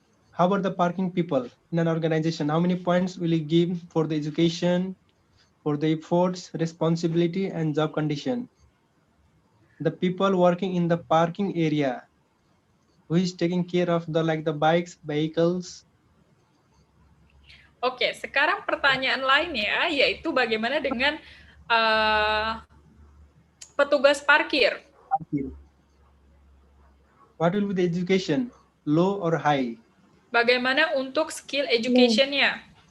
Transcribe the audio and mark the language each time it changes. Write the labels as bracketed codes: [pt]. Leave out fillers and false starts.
[en] How about the parking people in an organization? How many points will you give for the education, for the efforts, responsibility, and job condition? The people working in the parking area, who is taking care of the bikes, vehicles? [id] Oke, sekarang pertanyaan lainnya yaitu bagaimana dengan petugas parkir? [en] What will be the education, low or high? [id] Bagaimana untuk skill education-nya?